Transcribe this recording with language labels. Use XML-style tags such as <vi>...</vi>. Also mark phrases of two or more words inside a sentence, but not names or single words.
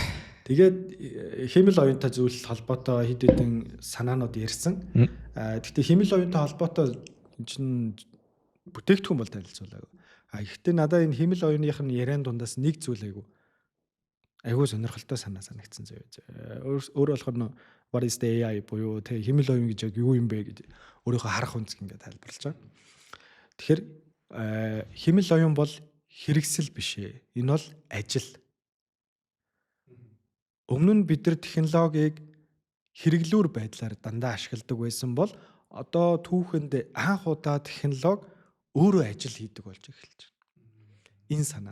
<mn>Тэгээд хиймэл оюунтай зүйл холбоотой хэд хэдэн санаанууд ярьсан. Гэхдээ хиймэл оюунтай холбоотой чинь бүтээгдэхүүн бол танилцуулаагүй. Гэхдээ надад энэ хиймэл оюуных нь яриан дундаас нэг зүйл айгүй сонирхолтой санагдсан заяа. Өөр болохоор нь</mn> <en>what is the AI</en> <mn>буюу тэг хиймэл оюун гэж юу юм бэ гэж өөрийнхөө харах үнцг ингээд тайлбарлаж байгаа. Тэгэхээр хиймэл оюун бол хэрэгсэл биш ээ. Энэ бол ажил. Өмнө нь бид нар технологиг хэрэглүүр байдлаар дандаа ашигладаг байсан бол одоо түүхэнд анх удаа технологи өөрөө ажил хийдэг болж эхэлж байна.</mn>